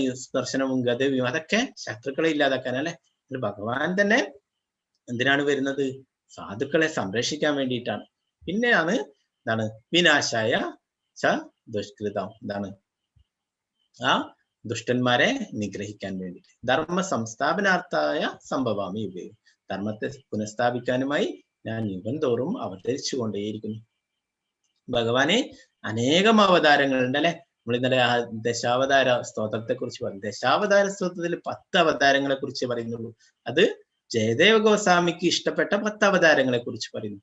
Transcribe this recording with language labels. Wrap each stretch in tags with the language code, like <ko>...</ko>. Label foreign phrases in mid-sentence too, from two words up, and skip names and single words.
<ml>സുദർശനവും ഗദയും അതൊക്കെ ശത്രുക്കളെ ഇല്ലാതാക്കാൻ അല്ലെ. ഭഗവാൻ തന്നെ എന്തിനാണ് വരുന്നത്? സാധുക്കളെ സംരക്ഷിക്കാൻ വേണ്ടിയിട്ടാണ്. പിന്നെയാണ് എന്താണ്</ml> <sa>വിനാശായ ച ദുഷ്കൃതം,</sa> <ml>എന്താണ് ആ ദുഷ്ടന്മാരെ നിഗ്രഹിക്കാൻ വേണ്ടിയിട്ട്.</ml> <sa>ധർമ്മ സംസ്ഥാപനാർത്ഥായ സംഭവാമി യുഗേ.</sa> <ml>ധർമ്മത്തെ പുനഃസ്ഥാപിക്കാനുമായി ഞാൻ യുഗം തോറും അവതരിച്ചു കൊണ്ടേയിരിക്കുന്നു. ഭഗവാന് അനേകം അവതാരങ്ങളുണ്ട് അല്ലെ. നമ്മൾ ഇന്നലെ ആ ദശാവതാര സ്തോത്രത്തെ കുറിച്ച് പറഞ്ഞു. ദശാവതാര സ്തോത്രത്തിൽ 10 അവതാരങ്ങളെ കുറിച്ച് പറയുന്നുള്ളൂ. അത് ജയദേവ ഗോസ്വാമിക്ക് ഇഷ്ടപ്പെട്ട 10 അവതാരങ്ങളെ കുറിച്ച് പറയുന്നു.</ml>